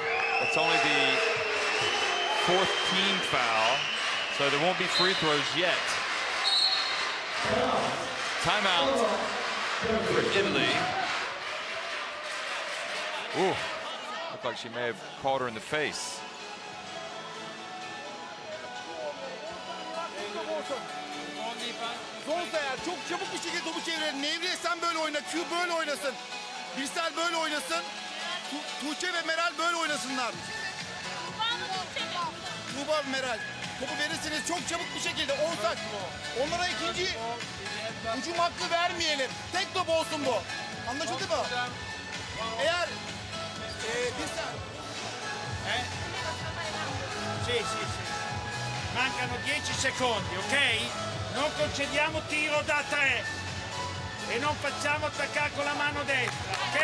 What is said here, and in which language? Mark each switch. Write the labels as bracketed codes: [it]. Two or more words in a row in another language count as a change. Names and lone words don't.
[en] It's only the 4th team foul, so there won't be free throws yet. Timeout for Italy. Ooh, looked like she may have caught her in the face. [tr] Zonsa eğer çok çabuk bir şekilde topu çevirelim. Nevriye sen böyle oyna, Q böyle oynasın. Birsel böyle oynasın. Tuğçe ve Meral böyle oynasınlar. Tuğba ve Meral. Topu verirsiniz çok çabuk bir şekilde. Olsak. Onlara ikinci hücum hakkı vermeyelim. Tek top olsun bu. Anlaşıldı mı? Eğer Birsel. [it] Sì. Mancano 10 secondi, ok? Non concediamo tiro da 3 e non facciamo attaccare con la mano destra, ok?